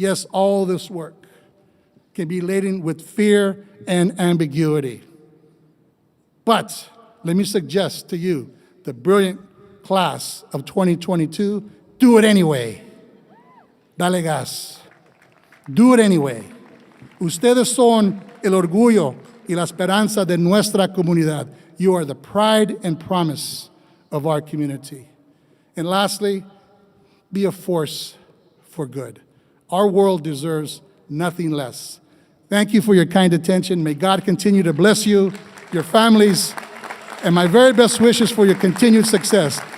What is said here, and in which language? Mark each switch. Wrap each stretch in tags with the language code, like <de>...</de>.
<en>Yes, all this work can be laden with fear and ambiguity. But let me suggest to you, the brilliant class of 2022, do it anyway.</en> <es>Dale gas.</es> <en>Do it anyway.</en> <es>Ustedes son el orgullo y la esperanza de nuestra comunidad.</es> <en>You are the pride and promise of our community. And lastly, be a force for good. Our world deserves nothing less. Thank you for your kind attention. May God continue to bless you, your families, and my very best wishes for your continued success.</en>